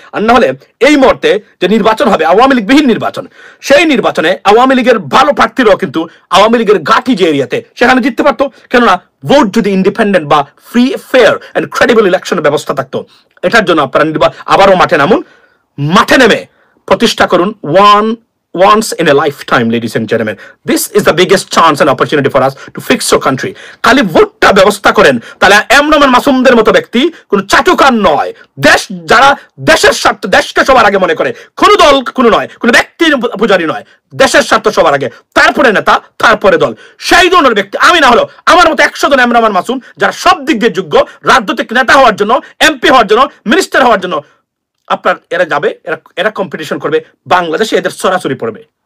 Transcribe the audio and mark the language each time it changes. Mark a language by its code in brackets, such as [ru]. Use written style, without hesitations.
[bn] আর না হলে এই মুহূর্তে যে নির্বাচন হবে আওয়ামী লীগ বিহীন নির্বাচন, সেই নির্বাচনে আওয়ামী লীগের ভালো প্রার্থীরাও কিন্তু আওয়ামী লীগের ঘাঁটি যে এরিয়াতে সেখানে জিততে পারতো। কেননা ভোট যদি ইন্ডিপেন্ডেন্ট বা ফ্রি, ফেয়ার এন্ড ক্রেডিবল ইলেকশনের ব্যবস্থা থাকতো। এটার জন্য আপনারা আবারও মাঠে নামুন, মাঠে নেমে প্রতিষ্ঠা করুন [en] once in a lifetime, ladies and gentlemen. This is the biggest chance and opportunity for us to fix your country. [bn] খালি ভোটটা ব্যবস্থা করেন, তাহলে এমন মাসুমদের মতো ব্যক্তি কোন চাটুকার নয়, দেশ যারা দেশের স্বার্থ, দেশকে সবার আগে মনে করে, কোন দল কোনো নয়, কোন ব্যক্তির পূজারি নয়, দেশের স্বার্থ সবার আগে, তারপরে নেতা, তারপরে দল, সেই ধরনের ব্যক্তি আমি না হলো আমার মতো 100 জন এমন মাসুম যারা সব দিক দিয়ে যোগ্য, রাজনৈতিক নেতা হওয়ার জন্য, এমপি হওয়ার জন্য, মিনিস্টার হওয়ার জন্য, আপনার এরা যাবে, এরা কম্পিটিশন করবে, বাংলাদেশে এদের সরাসরি পড়বে।